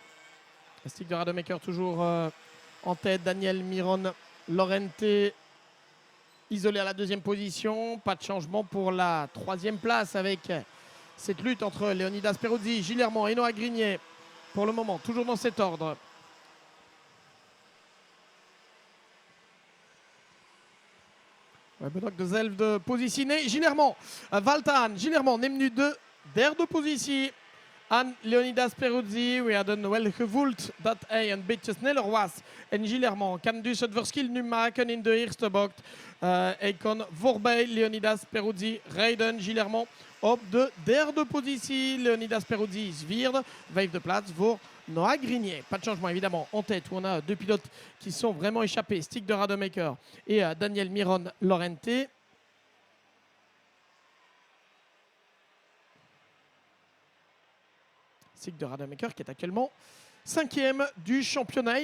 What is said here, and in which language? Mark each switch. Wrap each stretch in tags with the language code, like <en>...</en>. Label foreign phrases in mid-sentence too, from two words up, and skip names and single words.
<fr>Stick de Rademacher toujours en tête. Daniel Miron Lorente isolé à la 2e position. Pas de changement pour la 3e place avec cette lutte entre Leonidas Peruzzi, Gilermont et Noah Grignier. Pour le moment, toujours dans cet ordre.</fr> <nl>We hebben ook dezelfde positie. Nee, Gilermont valt aan. Gilermont neemt nu de 3e positie aan Leonidas Peruzzi. We hadden wel gevoeld dat hij een beetje sneller was. En Gilermont kan dus het verschil nu maken in de eerste bocht. Hij kon voorbij Leonidas Peruzzi rijden. Gilermont op de 3e positie. Leonidas Peruzzi is 4e. 5e plaats voor Noah Grignier.</nl> <fr>Pas de changement évidemment en tête où on a deux pilotes qui sont vraiment échappés. Stick de Rademacher et Daniel Miron Lorente. Stick de Rademacher qui est actuellement 5e du championnat.</fr>